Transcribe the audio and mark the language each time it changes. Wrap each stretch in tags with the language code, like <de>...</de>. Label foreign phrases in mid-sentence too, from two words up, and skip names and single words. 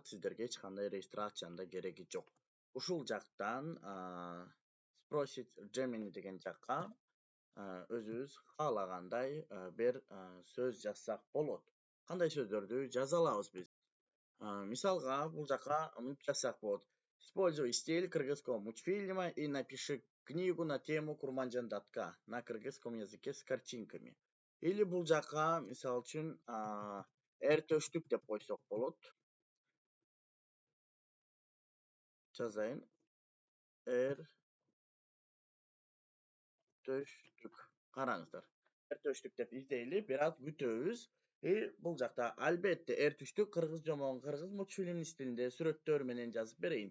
<ky>Сиздерге эч кандай регистрациянын да кереги жок. Ушул жактан спросить Gemini деген жакка өзүбүз каалагандай бир сөз жазсак болот. Кандай сөздөрдү жаза алабыз биз? Мисалга бул жака мынтип жазсак болот.</ky> <ru>Используй стиль кыргызского мультфильма и напиши книгу на тему Курманжан Датка на кыргызском языке с картинками.</ru> <ky>Или бул жака мисал үчүн эртөштүк деп койсок болот. Жазайын. Эртөштүк. Караңыздар. Эртөштүк деп издейли, бир аз күтөбүз. Бул жакта албетте эртүштүк кыргыз жомон, кыргыз мультфильм стилинде сүрөттөр менен жазып берейин.</ky>